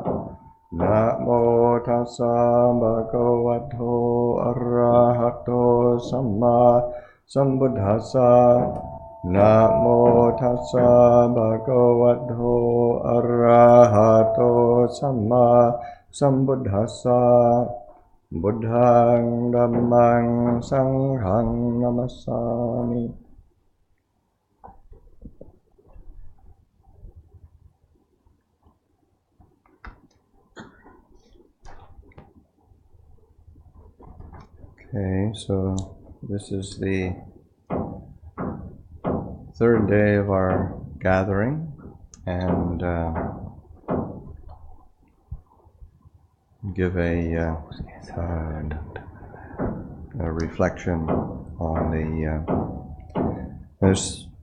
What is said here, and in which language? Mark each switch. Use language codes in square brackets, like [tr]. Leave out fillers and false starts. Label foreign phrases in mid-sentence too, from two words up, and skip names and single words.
[pi] Namo tassa bhagavato arahato samma sambuddhassa. Namo tassa bhagavato arahato samma sambuddhassa. Buddhang dhammang sanghang namassami. [en] Okay, so this is the third day of our gathering, and give a reflection on there's